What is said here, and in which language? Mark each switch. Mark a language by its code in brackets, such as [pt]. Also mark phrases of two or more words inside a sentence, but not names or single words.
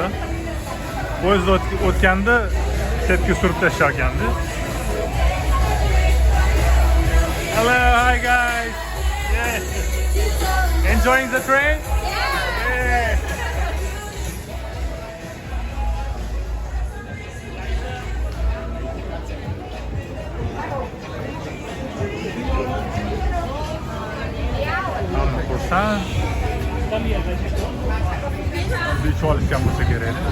[uz] Poyezd o'tganda chetga surib tashlagandi. [en] Hello, hi guys. Yeah. Enjoying the train? Yeah. [uz] Hamma xursand. Duch olishgan bo'lsa kerak.